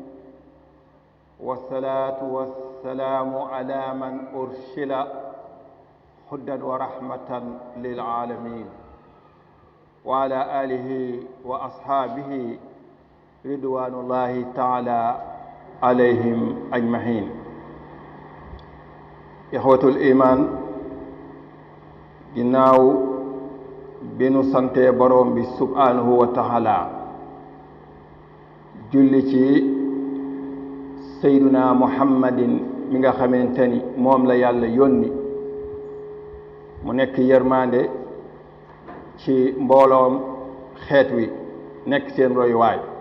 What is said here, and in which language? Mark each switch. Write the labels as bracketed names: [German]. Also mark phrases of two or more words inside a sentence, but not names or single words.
[Arabic] والصلاة والسلام على من أرسل هدى ورحمة للعالمين وعلى آله وأصحابه رضوان الله تعالى عليهم أجمعين إخوة الإيمان [Wolof] ginnaaw bi nu sante borom bi [Arabic] سبحانه وتعالى [Wolof] julli ci [Arabic] سيدنا محمد [Wolof] mi nga xamante ni moom la yàlla yónni mu nekk yërmande ci mbooloom xeet wi nekk seen royuwaay